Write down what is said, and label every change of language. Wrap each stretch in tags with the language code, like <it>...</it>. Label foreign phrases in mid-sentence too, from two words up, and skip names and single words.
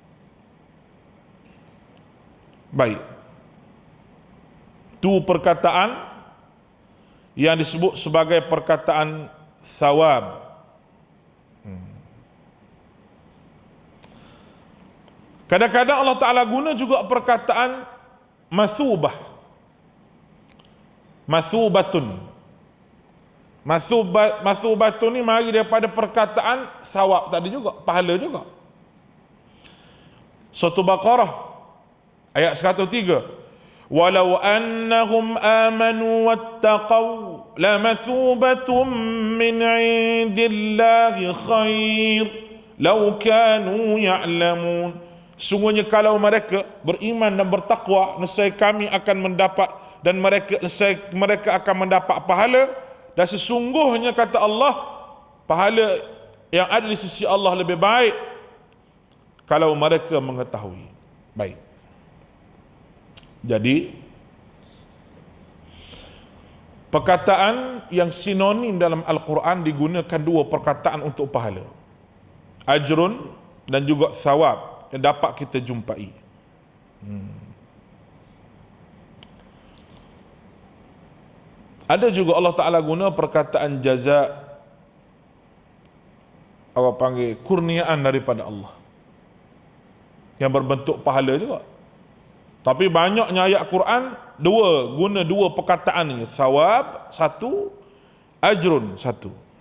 <ms>Baik. Itu perkataan yang disebut sebagai perkataan thawab. Kadang-kadang Allah Ta'ala guna juga perkataan mathubah. Mathubatun ni mari daripada perkataan thawab tadi juga, pahala juga. Surah Baqarah ayat 103.</ms> <ar>ولو أنهم آمنوا واتقوا لمثوبة من عند الله خير لو كانوا يعلمون.</ar> <ms>Sungguhnya kalau mereka beriman dan bertakwa, nescaya kami akan mendapat, dan mereka akan mendapat pahala, dan sesungguhnya kata Allah, pahala yang ada di sisi Allah lebih baik kalau mereka mengetahui. Baik. Jadi perkataan yang sinonim dalam Al-Quran digunakan dua perkataan untuk pahala, ajrun dan juga thawab, yang dapat kita jumpai. Ada juga Allah Ta'ala guna perkataan jaza, apa panggil, kurniaan daripada Allah, yang berbentuk pahala juga. Tapi banyaknya ayat Quran guna dua perkataan ni, thawab satu, ajrun satu.</ms>